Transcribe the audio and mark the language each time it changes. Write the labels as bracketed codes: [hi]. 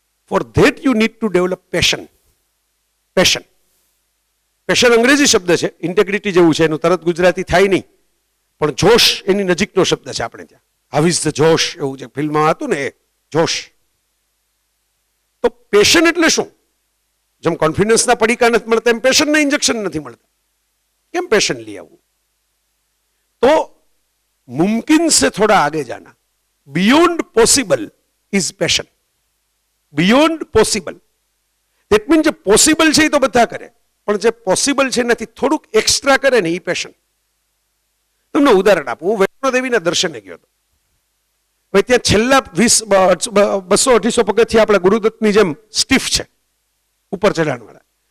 [en] For that you need to develop passion. [gu] Passion passion અંગ્રેજી શબ્દ છે, ઇન્ટેગ્રિટી જેવું છે, એનું તરત ગુજરાતી થાય નહીં, પણ જોશ એની નજીકનો શબ્દ છે આપણે ત્યાં. [en] how is the josh, [gu] એવું જે ફિલ્મમાં હતું ને એ જોશ. તો પેશન એટલે શું? જેમ કોન્ફિડન્સના પડીકા નથી મળતા એમ પેશનના ઇન્જેક્શન નથી મળતા. કેમ પેશન લઈ આવવું? [hi] તો મુમकिन से थोड़ा आगे जाना, [en] Beyond possible is passion. Beyond possible that mean [hi] जो [gu] पॉसिबल છે એ તો બધા કરે, પણ જે પોસિબલ છે એનાથી થોડુંક એક્સ્ટ્રા કરે ને એ પેશન. તમને ઉદાહરણ આપું. હું વૈષ્ણોદેવીના દર્શને ગયો હતો. હવે ત્યાં છેલ્લા 200-250 પગથિયા આપણા ગુરુદત્તની જેમ સ્ટીફ છે, ઉપર ચઢાણવાળા.